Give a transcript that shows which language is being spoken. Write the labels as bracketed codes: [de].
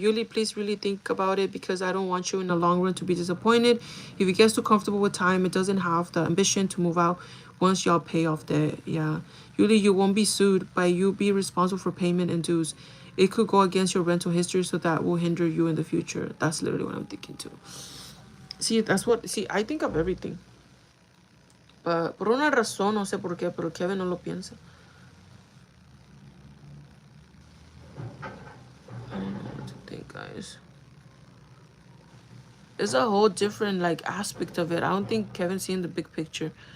[en] Yuli, please really think about it because I don't want you in the long run to be disappointed. If you get too comfortable with time, it doesn't have the ambition to move out once y'all pay off debt. Yeah. Yuli, you won't be sued, but you be responsible for payment and dues. It could go against your rental history, so that will hinder you in the future. That's literally what I'm thinking too. See, that's what, see, I think of everything. [es] But por una razón, no sé por qué, pero Kevin no lo piensa. [en] I don't know what to think, guys. It's a whole different, like, aspect of it. I don't think Kevin's seeing the big picture.